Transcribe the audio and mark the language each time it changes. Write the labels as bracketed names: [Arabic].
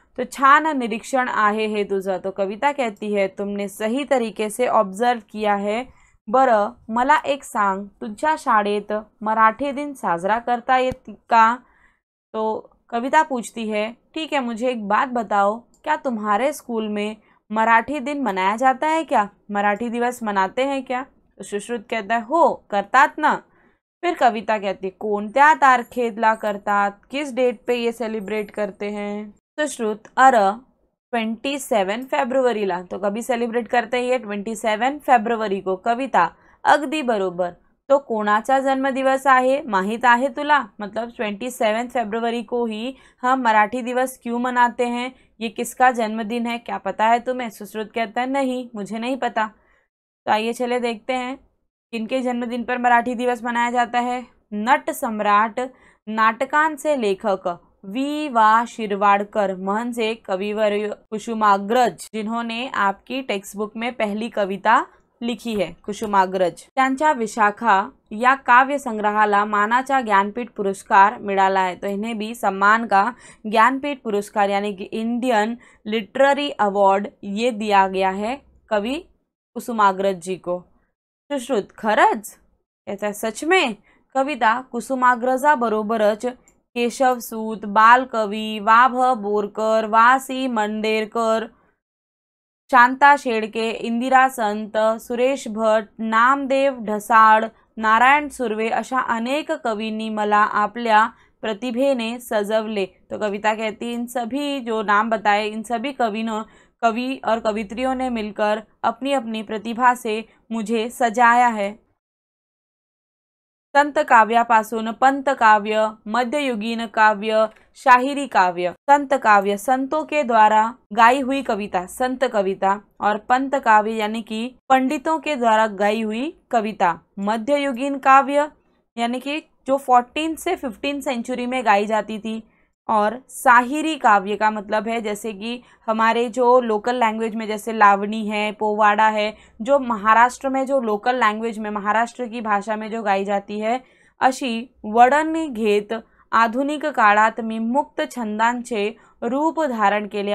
[Marathi] तो छान निरीक्षण आहे हे तुझं। [Hindi] तो कविता कहती है तुमने सही तरीके से ऑब्जर्व किया है। [Marathi] बरं मला एक सांग, तुझ्या शाळेत मराठी दिन साजरा करता येत का। [Hindi] तो कविता पूछती है ठीक है मुझे एक बात बताओ, क्या तुम्हारे स्कूल में मराठी दिन मनाया जाता है क्या, मराठी दिवस मनाते हैं क्या। तो सुश्रुत कहता है [Marathi] हो करतात ना। [Hindi] फिर कविता कहती है [Marathi] कोणत्या तारखेला करतात, [Hindi] किस डेट पे ये सेलिब्रेट करते हैं। सुश्रुत 27 फेब्रुवरीला, तो कभी सेलिब्रेट करते हैं ये 27 फेब्रुवरी को। [Marathi] कविता अगदी बरोबर, तो कोणाचा जन्मदिवस आहे माहित आहे तुला। [Hindi] मतलब 27 फरवरी को ही हम मराठी दिवस क्यों मनाते हैं, ये किसका जन्मदिन है, क्या पता है तुम्हें। सुश्रुत कहता है नहीं मुझे नहीं पता। तो आइए चले देखते हैं किनके जन्मदिन पर मराठी दिवस मनाया जाता है। [Marathi] नट सम्राट नाटकांचे लेखक वी.वा. शिरवाडकर म्हणजे कविवर्य कुसुमाग्रज, [Hindi] जिन्होंने आपकी टेक्स्ट बुक में पहली कविता लिखी है [Marathi] कुसुमाग्रज, त्यांच्या विशाखा या काव्य संग्रहाला मानाचा ज्ञानपीठ पुरस्कार मिळाला है। [Hindi] तो इन्हें भी सम्मान का ज्ञानपीठ पुरस्कार यानी कि इंडियन लिटरेरी अवार्ड ये दिया गया है कवि कुसुमाग्रज जी को। सुश्रुत [Marathi] खरंच, [Hindi] ऐसा सच में। [Marathi] कविता कुसुमाग्रजा बरोबरच केशवसूत, बालकवी, वा.भ. बोरकर, वा.सी. मंडेरकर, शांता शेळके, इंदिरा संत, सुरेश भट, नामदेव ढसाळ, नारायण सुर्वे अशा अनेक कवींनी मला आपल्या प्रतिभेने सजवले। [Hindi] तो कविता कहती इन सभी जो नाम बताए इन सभी कवि और कवित्रियों ने मिलकर अपनी अपनी प्रतिभा से मुझे सजाया है। [Marathi] संत काव्यापासून पंत काव्य, मध्ययुगीन काव्य, शाहिरी काव्य। [Hindi] संत काव्य संतों के द्वारा गाई हुई कविता संत कविता, और पंत काव्य यानी कि पंडितों के द्वारा गाई हुई कविता। मध्ययुगीन काव्य यानी कि जो 14 से 15 सेंचुरी में गाई जाती थी, और साहिरी काव्य का मतलब है जैसे कि हमारे जो लोकल लैंग्वेज में जैसे लावणी है, पोवाड़ा है, जो महाराष्ट्र में जो लोकल लैंग्वेज में महाराष्ट्र की भाषा में जो गाई जाती है, [Marathi] अशी वडण घेत आधुनिक काळात मी मुक्त छंदांचे रूप धारण केले।